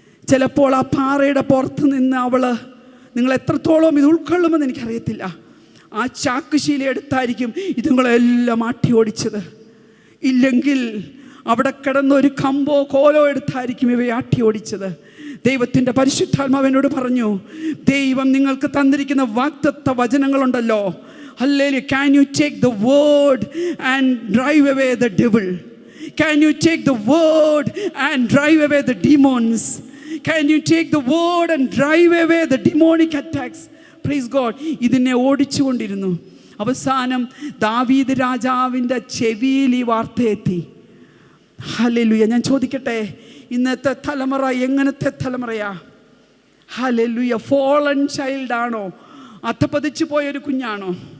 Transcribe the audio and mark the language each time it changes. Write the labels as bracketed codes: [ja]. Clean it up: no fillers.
[ml] ചിലപ്പോൾ ആ പാറയുടെ പുറത്ത് നിന്ന് അവൾ, നിങ്ങൾ എത്രത്തോളം ഇത് ഉൾക്കൊള്ളുമെന്ന് എനിക്കറിയത്തില്ല, ആ ചാക്കുശീല എടുത്തായിരിക്കും ഇതുങ്ങളെല്ലാം ആട്ടി ഓടിച്ചത്. ഇല്ലെങ്കിൽ അവിടെ കിടന്നൊരു കമ്പോ കോലോ എടുത്തായിരിക്കും ഇവയെ ആട്ടി ഓടിച്ചത്. ദൈവത്തിൻ്റെ പരിശുദ്ധാത്മാവിനോട് പറഞ്ഞു, ദൈവം നിങ്ങൾക്ക് തന്നിരിക്കുന്ന വാഗ്ദത്ത വചനങ്ങളുണ്ടല്ലോ, hallelujah, [en] can you take the word and drive away the devil? Can you take the word and drive away the demons? Can you take the word and drive away the demonic attacks? Praise God. [ml] ഇതിനെ ഓടിച്ചുകൊണ്ടിരുന്നു. അവസാനം ദാവീദ് രാജാവിൻ്റെ ചെവിയിൽ ഈ വാർത്ത എത്തി. Hallelujah. ഞാൻ ചോദിക്കട്ടെ, ഇന്നത്തെ തലമുറ എങ്ങനത്തെ തലമുറയാ? ഹല്ലേലൂയ. ഫോളൻ ചൈൽഡാണോ? അധപ്പതിച്ചു പോയൊരു കുഞ്ഞാണോ?